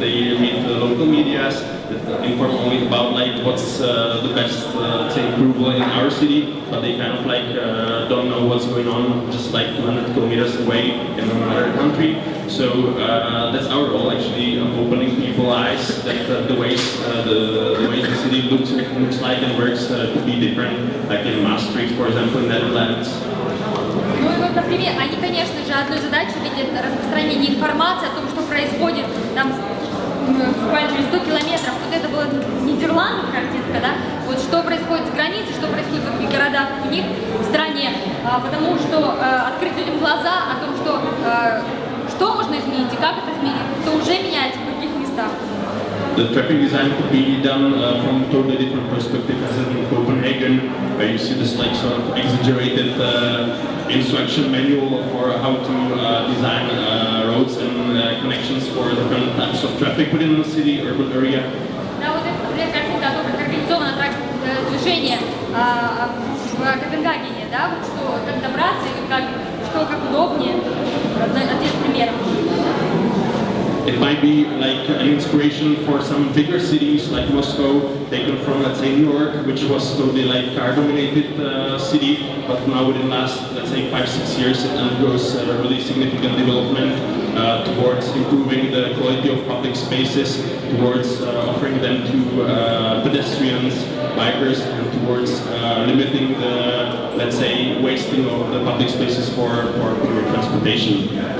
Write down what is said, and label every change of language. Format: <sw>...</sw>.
<en>They read the local medias that inform only about like what's the best, let's say, approval in our city, but they kind of like don't know what's going on just like 200 kilometers away in another country. So that's our role, actually, opening people's eyes that the ways the city looks like and works could be different, like in Maastricht, for example, in Netherlands.</en> <ru>Ну и вот, например, они, конечно же, одной задачей видят распространение информации о том, что происходит там буквально через 100 километров. Вот это была Нидерландов картинка, да? Вот что происходит с границей, что происходит в других городах у них в стране, потому что открыть людям глаза о том, что можно изменить и как это изменить, это уже меняется в других местах.</ru> <en>The traffic design could be done from a totally different perspective, as in Copenhagen, where you see this like sort of exaggerated instruction manual for how to design roads and connections for different types of traffic within the city, urban area.</en> <ru>Да, вот это, например, картинка о том, как организовано движение в Копенгагене, да, вот что, как добраться и как удобнее. Один пример.</ru> <en>It might be like an inspiration for some bigger cities like Moscow, taken from, let's say, New York, which was totally like car-dominated city, but now within the last, let's say, 5-6 years, it undergoes a really significant development towards improving the quality of public spaces, towards offering them to pedestrians, bikers, and towards limiting the, let's say, wasting of the public spaces for pure transportation.</en>